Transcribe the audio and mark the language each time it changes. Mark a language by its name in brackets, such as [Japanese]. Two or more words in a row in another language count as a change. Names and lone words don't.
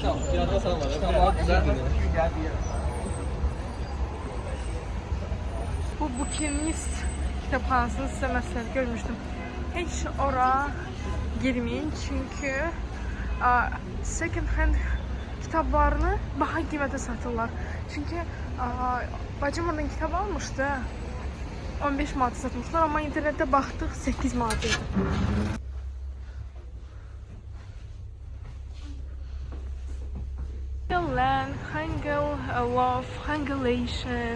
[Azerbaijani] Bu Bukinist kitabxanasını sizə məsəl görmüşdüm. Heç ora girməyin, çünki [English] second hand [Azerbaijani] kitablarını baha qiymətə satırlar. Çünki bacım oradan kitab almışdı, 15 manata satmışlar, amma internetdə baxdıq 8 manat idi. [English] Land, Hangul, Love, Hangulation.